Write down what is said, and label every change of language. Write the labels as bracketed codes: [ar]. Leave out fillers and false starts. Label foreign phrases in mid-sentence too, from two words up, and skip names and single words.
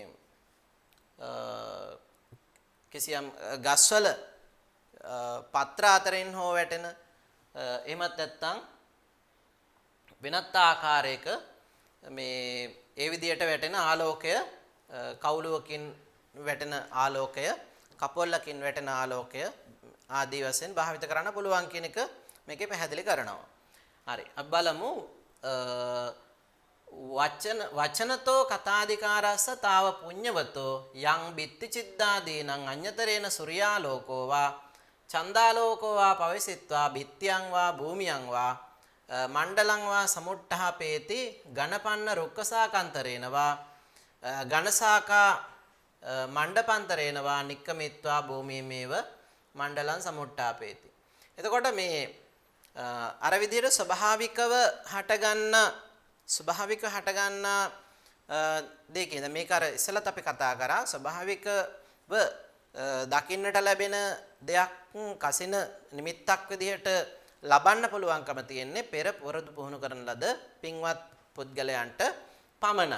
[si] කිසියම් ගස්වල පත්‍ර අතරින් හෝ වැටෙන එහෙමත් නැත්නම් වෙනත් ආකාරයක මේ ඒ විදියට වැටෙන ආලෝකය කවුලුවකින් වැටෙන ආලෝකය කපොල්ලකින් වැටෙන ආලෝකය ආදී වශයෙන් භාවිත කරන්න පුළුවන් කියන එක මේකේ පැහැදිලි කරනවා. හරි අපි බලමු [pi] වචනතෝ කතාදිකාරස්ස තාව පුඤ්ඤවතෝ යං බිත්ති චිද්දාදීනං අඤ්‍යතරේන සූර්යාලෝකෝ වා චන්දාලෝකෝ වා පවිසිත්වා බිත්තියං වා භූමියං වා මණ්ඩලං වා සමුට්ඨාපේති ඝනපන්න රුක්කසාකාන්තරේන වා ඝනසාකා මණ්ඩපන්තරේන වා නික්කමිත්වා භූමියමේව මණ්ඩලං සමුට්ඨාපේති. [si] එතකොට මේ අර විදිහට ස්වභාවිකව හටගන්න දෙකේ මේක අර ඉස්සලත් අපි කතා කරා ස්වභාවිකව දකින්නට ලැබෙන දෙයක් කසින නිමිත්තක් විදිහට ලබන්න පුළුවන්කම තියෙන්නේ පෙර පුරුදු පුහුණු කරන ලද පින්වත් පුද්ගලයන්ට පමණයි.